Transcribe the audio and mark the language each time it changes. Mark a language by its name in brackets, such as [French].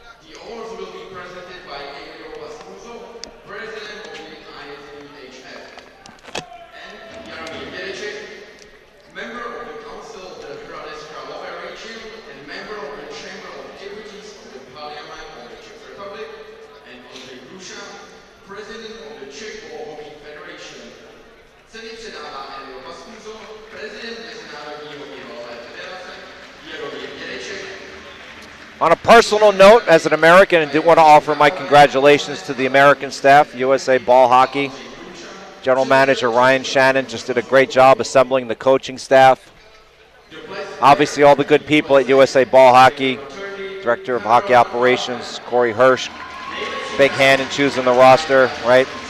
[English] The awards will be presented by president of the ISBHF, and Jaromír Dědeček, member of the Council of the Hradec Kralove region and member of the Chamber of Deputies of the Parliament of the Czech Republic, and Ondřej Gruša, president of the Czech Ball Hockey Federation. [Czech] Ceny předává Emil Paskuzo, prezident Mezinárodní hokejové federace, Jaromír Dědeček. [English] On a personal note, as an American, I do want to offer my congratulations to the American staff, USA Ball Hockey. General Manager Ryan Shannon just did a great job assembling the coaching staff. Obviously, all the good people at USA Ball Hockey, Director of Hockey Operations, Corey Hirsch, big hand in choosing the roster, right?